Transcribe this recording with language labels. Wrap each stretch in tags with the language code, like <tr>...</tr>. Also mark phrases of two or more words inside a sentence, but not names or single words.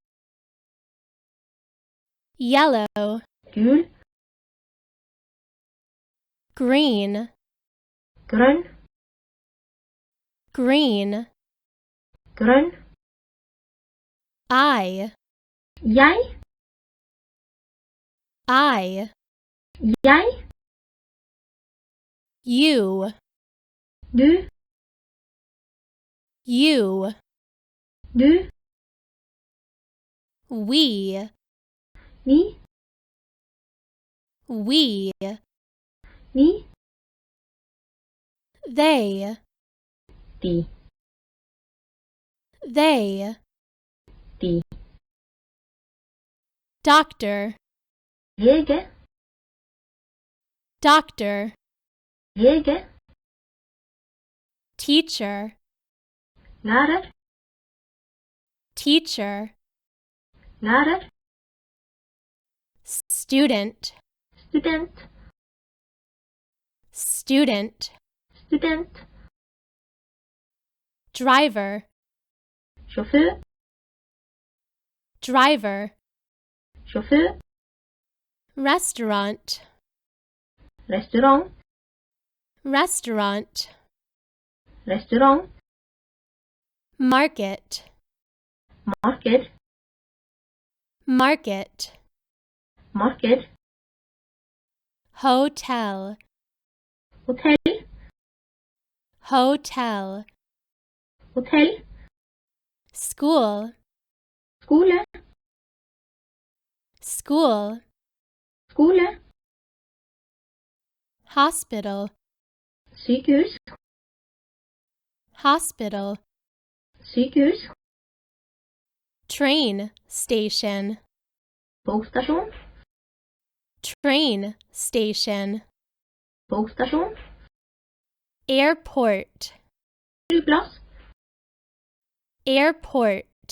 <en>yellow,</en> <no>gul,</no> <en>green,</en> <no>grønn,</no> <en>green,</en> <no>grønn,</no> <en>I,</en> <no>jeg,</no> <en>you,</en> <no>du,</no> <en>you,</en> <no>du,</no> <en>we,</en> <no>vi,</no> <en>we,</en> <no>vi,</no> <en>they,</en> <no>de,</no> <en>they,</en> <no>de,</no> <en>doctor,</en> <no>lege,</no> <en>doctor,</en> <no>lege,</no> <en>teacher,</en> <no>lærer,</no> <en>teacher,</en> <no>lærer,</no> <en>student,</en> <no>student,</no> <en>student,</en> <no>student,</no> <en>driver,</en> <no>sjåfør,</no> <en>driver,</en> <no>sjåfør,</no> <en>restaurant,</en> <no>restaurant,</no> <en>restaurant,</en> <no>restaurant,</no> <en>market,</en> <no>marked,</no> <en>market,</en> <no>marked,</no> <en>hotel,</en> <no>hotell,</no> <en>hotel,</en> <no>hotell,</no> <en>school,</en> <no>skole,</no> <en>school,</en> <no>skole,</no> <en>hospital,</en> <no>sykehus,</no> <en>hospital,</en> <no>sykehus,</no> <en>train station,</en> <no>togstasjon,</no> <en>train station,</en> <no>togstasjon,</no> <en>airport,</en> <no>flyplass,</no> <en>airport,</en>